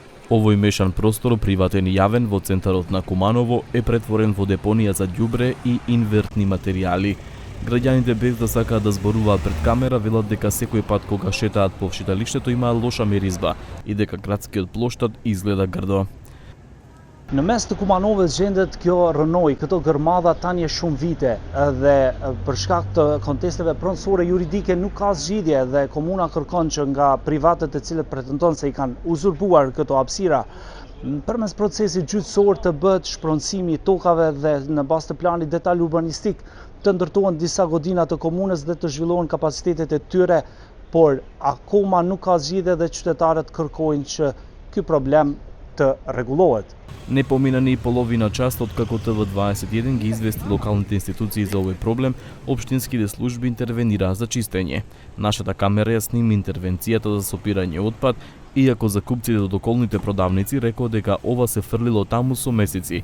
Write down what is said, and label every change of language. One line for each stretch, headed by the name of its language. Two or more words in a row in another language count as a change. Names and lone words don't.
Macedonian: Овој мешан простор, приватен и јавен во центарот на Куманово, е претворен во депонија за ѓубре и инертни материјали. Граѓаните, без да сакаат да зборуваат пред камера, велат дека секој пат кога шетаат по шеталиштето има лоша миризба и дека градскиот плоштад изгледа грдо.
Albanian: Në mes të Kumanovës gjendet kjo rënoi, këto gërmadha tani shumë vite dhe për shkak të kontesteve pronësore juridike nuk ka zgjidhje dhe komuna kërkon që nga privatët e cilët pretendon se I kanë uzurpuar këto hapësira përmes procesit gjyqësor të bëhet shpronësimi I tokave dhe në bazë të planit detaj urbanistik të ndërtohen disa godina të komunës dhe të zhvillohen kapacitetet e tyre, por akoma nuk ka zgjidhje dhe qytetarët kërkojnë që ky problem të rregullohet.
Macedonian: Не помина ни половина час откако ТВ21 ги извести локалните институции за овој проблем, општинските служби интервенираа за чистење. Нашата камера ја сними интервенцијата за сопирање отпад, иако закупците од околните продавници рекоа дека ова се фрлило таму со месеци.